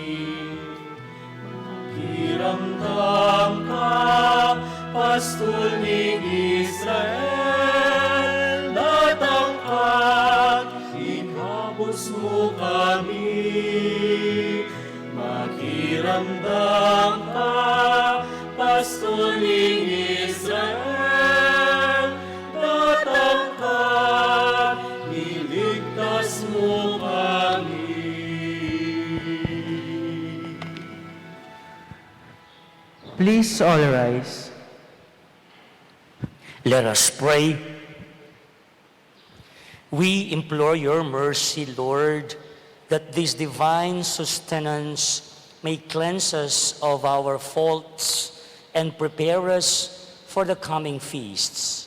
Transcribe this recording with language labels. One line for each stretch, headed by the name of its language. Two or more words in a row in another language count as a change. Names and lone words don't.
Pampanga: Makiramdam ka, Pastol ning Israel, natangkat, ikabos mo kami. Makiramdam ka, Pastol ning Israel, natangkat, iligtas mo kami.
English: Please all rise. Let us pray. We implore your mercy, Lord, that this divine sustenance may cleanse us of our faults and prepare us for the coming feasts.